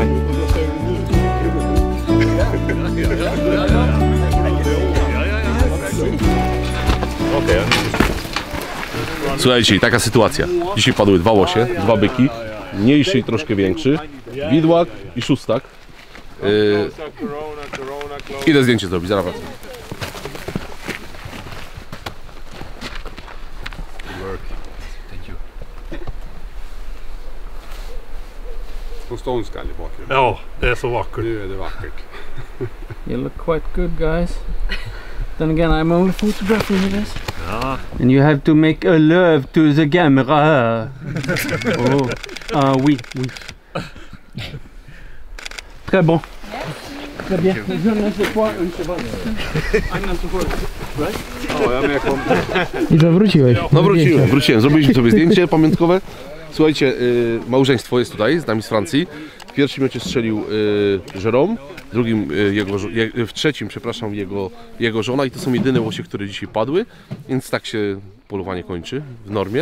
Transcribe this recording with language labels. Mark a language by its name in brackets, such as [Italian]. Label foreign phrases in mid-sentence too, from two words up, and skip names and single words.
[Polish] Okay. Słuchajcie, taka sytuacja. Dzisiaj padły 2 łosie, 2 byki, mniejszy i troszkę większy, widłak i szóstak. Idę zdjęcie zrobić, zaraz wracam. [Swedish] På ståndskall i bakgrunden. Ja, det är så vackert. Nu är det vackert. [English] You look quite good, guys. Then again, I'm only photographing this. Ja. And you have to make a love to the camera. [French] Oui, oui. Très bon. Très bien. Je ne sais pas une seconde. [English] I'm not supposed to, right? [Swedish] Ja, jag är med [Polish] I zawróciłeś. No wróciłem, zrobiliśmy sobie zdjęcie pamiątkowe. Słuchajcie, małżeństwo jest tutaj, z nami z Francji. W pierwszym miocie strzelił Jérôme, w trzecim, przepraszam, jego żona i to są jedyne łosie, które dzisiaj padły, więc tak się polowanie kończy w normie.